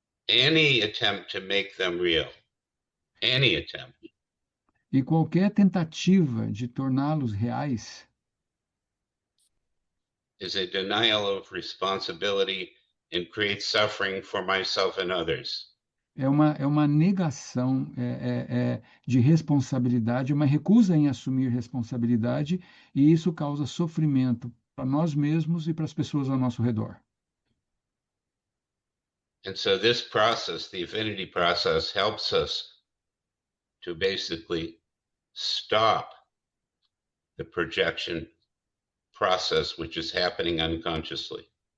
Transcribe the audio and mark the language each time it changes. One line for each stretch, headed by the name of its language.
English: Any attempt to make them real, any attempt,
Portuguese: E qualquer tentativa de torná-los reais
English: is a denial of responsibility and creates suffering for myself and others.
Portuguese: é uma negação de responsabilidade, uma recusa em assumir responsabilidade, e isso causa sofrimento para nós mesmos e para as pessoas ao nosso redor.
English: And so this process, the affinity process, helps us to basically stop the projection process which is happening unconsciously.